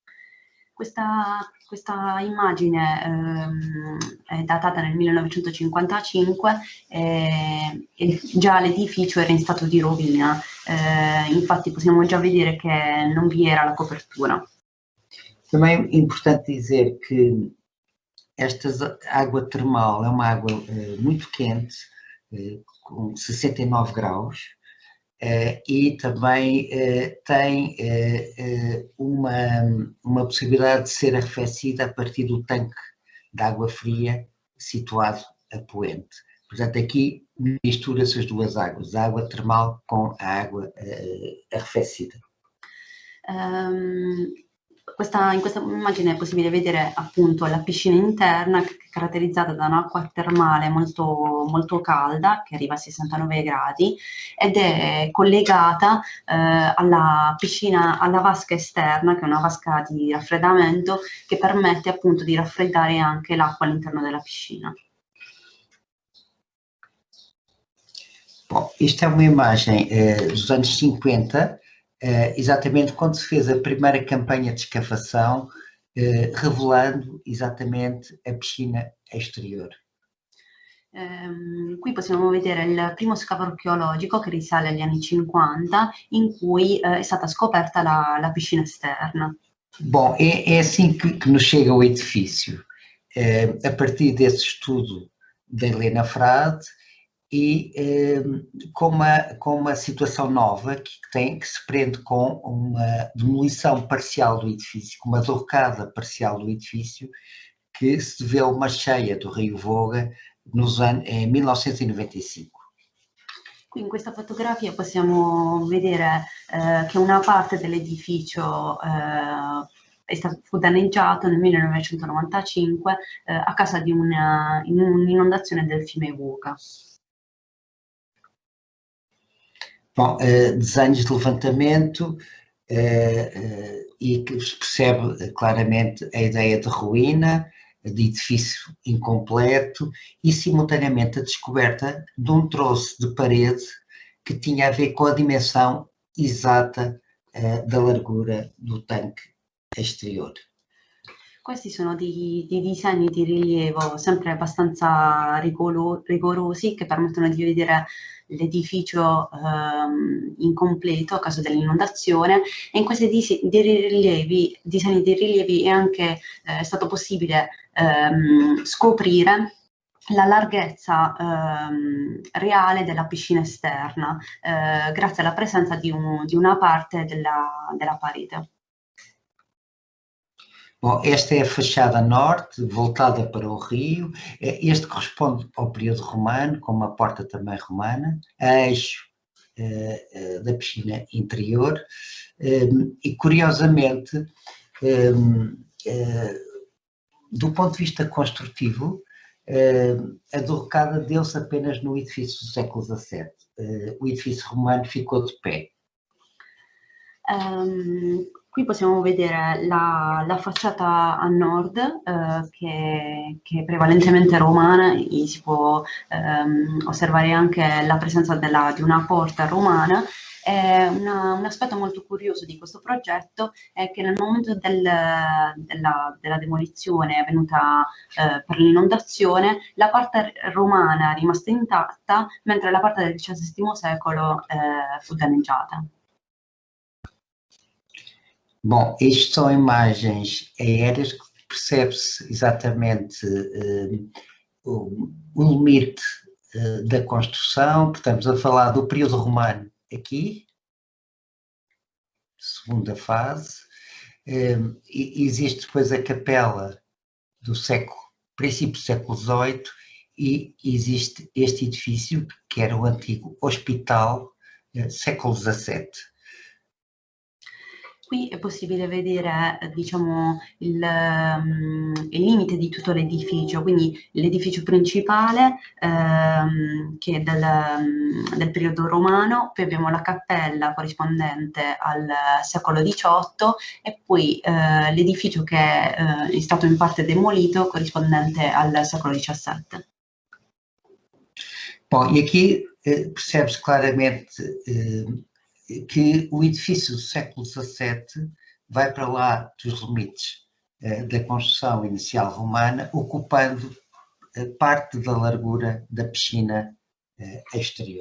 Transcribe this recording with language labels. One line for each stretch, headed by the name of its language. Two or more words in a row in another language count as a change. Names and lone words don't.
Italian: Questa immagine è datata nel 1955 e già l'edificio era in stato di rovina, infatti possiamo già vedere che non vi era la copertura.
Portuguese: Também é importante dizer que esta água termal é uma água muito quente, com 69 graus, e também tem uma possibilidade de ser arrefecida a partir do tanque de água fria situado a poente. Portanto, aqui mistura-se as duas águas, a água termal com a água arrefecida.
Italian: In questa immagine è possibile vedere appunto la piscina interna, che è caratterizzata da un'acqua termale molto, molto calda, che arriva a 69 gradi, ed è collegata alla piscina, alla vasca esterna, che è una vasca di raffreddamento, che permette appunto di raffreddare anche l'acqua all'interno della piscina.
Portuguese: Bom, isto é uma imagem dos anos 50, exatamente quando se fez a primeira campanha de escavação, revelando exatamente a piscina exterior.
Italian: Qui possiamo vedere il primo scavo archeologico che risale agli anni 50, in cui è stata scoperta la piscina esterna.
Portuguese: Bom, é assim que nos chega o edifício, a partir desse estudo da Helena Frade, e com uma situação nova que se prende com uma demolição parcial do edifício, com uma derrocada parcial do edifício, que se deveu a uma cheia do rio Voga em 1995.
Italian: Qui in questa fotografia possiamo vedere che una parte dell'edificio fu danneggiato nel 1995 a causa di un'inondazione del fiume Vuca.
Portuguese: Bom, desenhos de levantamento e que se percebe claramente a ideia de ruína, de edifício incompleto e simultaneamente a descoberta de um troço de parede que tinha a ver com a dimensão exata da largura do tanque exterior.
Italian: Questi sono dei disegni di rilievo sempre abbastanza rigorosi che permettono di vedere l'edificio incompleto a causa dell'inondazione, e in questi disegni di rilievi è anche stato possibile scoprire la larghezza reale della piscina esterna grazie alla presenza di una parte della parete.
Portuguese: Bom, esta é a fachada norte, voltada para o rio. Este corresponde ao período romano, com uma porta também romana, a eixo da piscina interior. E, curiosamente, do ponto de vista construtivo, a derrocada deu-se apenas no edifício do século XVII. O edifício romano ficou de pé.
Italian: Qui possiamo vedere la facciata a nord che è prevalentemente romana, e si può osservare anche la presenza di una porta romana. Un aspetto molto curioso di questo progetto è che nel momento della demolizione avvenuta per l'inondazione, la parte romana è rimasta intatta, mentre la parte del XVII secolo fu danneggiata.
Portuguese: Bom, isto são imagens aéreas que percebe-se exatamente o limite da construção. Estamos a falar do período romano aqui, segunda fase. Existe depois a capela do princípio do século XVIII e existe este edifício que era o antigo hospital século XVII.
Italian: Qui è possibile vedere, diciamo, il limite di tutto l'edificio, quindi l'edificio principale che è del periodo romano, poi abbiamo la cappella corrispondente al secolo XVIII e poi l'edificio che è stato in parte demolito corrispondente al secolo XVII.
Portuguese: Bom, e aqui percebe-se claramente que o edifício do século XVII vai para lá dos limites da construção inicial romana, ocupando parte da largura da piscina exterior.